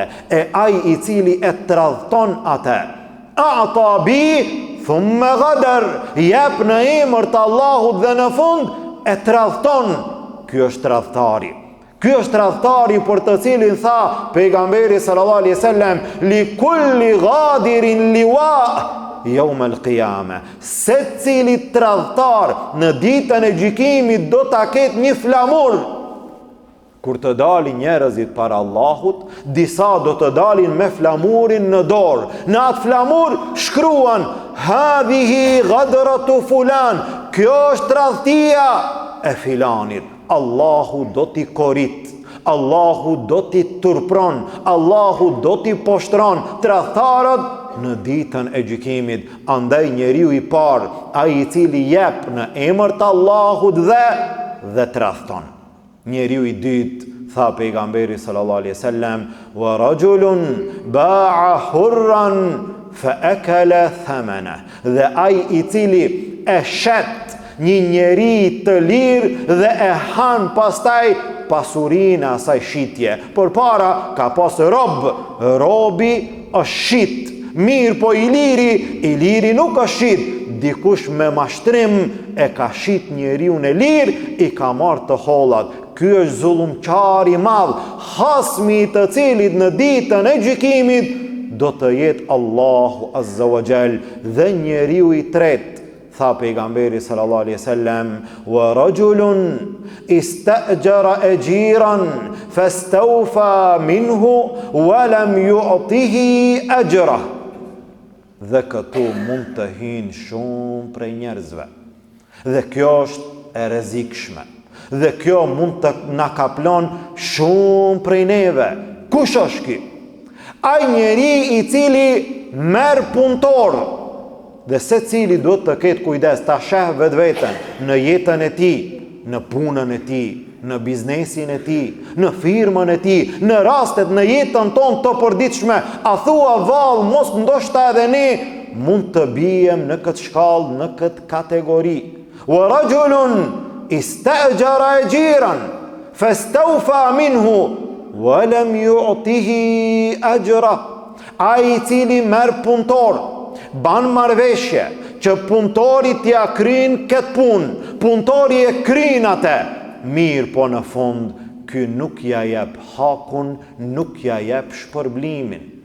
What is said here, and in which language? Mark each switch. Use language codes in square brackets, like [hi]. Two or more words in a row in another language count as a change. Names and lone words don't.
[sq] E ai I cili e tradhton atë, [ar] أعطى بي ثم غدر, [sq] jep në emër të Allahut dhe në fund e tradhton. Ky është tradhtari. Ky është tradhtari për të cilin tha pejgamberi [ar] صلى الله عليه وسلم, لكل غادر لواء يوم القيامة. [sq] Secili tradhtar në ditën e gjykimit do ta ketë një flamur. Kur të dalin njerëzit para Allahut, disa do të dalin me flamurin në dorë. Në atë flamur shkruan, [ar] هذه غدرة فلان, [sq] kjo është tradhtia e filanit. Allahu do t'i korit, Allahu do t'i turpron, Allahu do t'i poshtron tradhtarët në ditën e gjykimit. Andaj njeriu I parë, ai I cili jep në emër të Allahut dhe tradhton. Njeriu I dytë, tha pejgamberi [ar] صلى الله عليه وسلم, ورجل باع حرا فأكل ثمنه. [sq] Dhe ai I cili e shet një njeri të lirë dhe e han pastaj pasurinë e asaj shitje. Përpara ka pas robi është shit. Mirë po I liri nuk është shit. Dikush me mashtrim e ka shit njeriun e lirë, I ka marrë të hollat. Ky është zullumqar I madh, hasmi I të cilit në ditën e gjykimit do të jetë Allahu [ar] عز وجل. [sq] Dhe njeriu I tretë, tha pejgamberi [ar] صلى الله عليه وسلم, ورجل استأجر أجيرا فاستوفى منه ولم يعطه أجره. [sq] Dhe këtu mund të hinë shumë prej njerëzve. Dhe kjo është e rrezikshme. Dhe kjo mund të na kaplon shumë prej neve. Kush është ky? Ai njeri I cili merr punëtor. Dhe se cili do të ketë kujdes ta sheh vetveten në jetën e tij, në punën e tij, në biznesin e tij, në firmën e tij, në rastet në jetën tonë të përditshme. A thua vallë, mos ndoshta edhe ne mund të bijem në këtë shkallë, në këtë kategori. [ar] ورجل استأجر أجيرا فاستوفى منه ولم يعطه أجره. [sq] Ai I cili merr punëtor, ban marveshje që punëtori t'ja kryn këtë punë, punëtori e kryn atë, mirë po në fund ky nuk ja jep hakun, nuk ja jep shpërblimin.